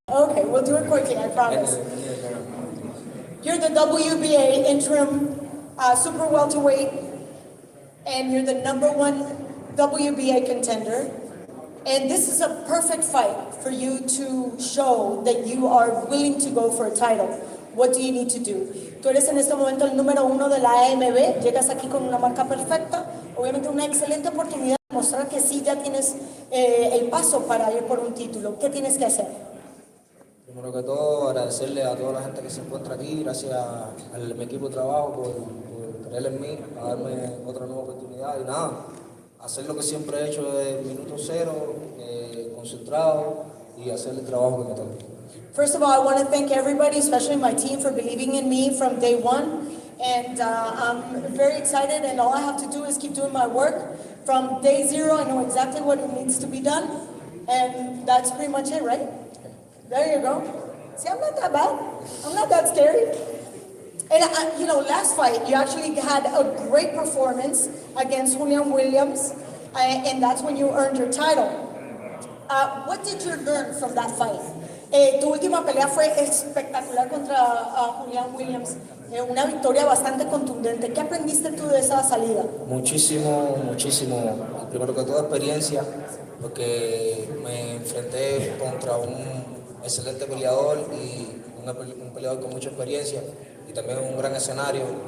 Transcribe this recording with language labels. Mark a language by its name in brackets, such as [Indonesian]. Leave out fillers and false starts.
[English] Okay, we'll do it quickly, I promise. You're the WBA interim super welterweight, and you're the #1 WBA contender. And this is a perfect fight for you to show that you are willing to go for a title. What do you need to do? [Spanish] Tú eres en este momento el #1 de la AMB, llegas aquí con una marca perfecta, obviamente una excelente oportunidad de demostrar que sí ya tienes el paso para ir por un título, ¿qué tienes que hacer? Primero que todo, agradecerle a toda la gente que se encuentra aquí, gracias a mi equipo de trabajo por creer en mí, a darme otra nueva oportunidad y nada, hacer lo que siempre he hecho desde el minuto cero, concentrado y hacer el trabajo que me toca. [English] First of all, I want to thank everybody, especially my team, for believing in me from day one. And I'm very excited, and all I have to do is keep doing my work. From day zero, I know exactly what needs to be done. And that's pretty much it, right? There you go. See, I'm not that bad. I'm not that scary. And, last fight, you actually had a great performance against Julian Williams, and that's when you earned your title. What did you learn from that fight? [Spanish] Tu última pelea fue espectacular contra Julian Williams, una victoria bastante contundente. ¿Qué aprendiste tú de esa salida? Muchísimo, muchísimo. Primero que todo, experiencia, porque me enfrenté contra un excelente peleador y un peleador con mucha experiencia y también un gran escenario.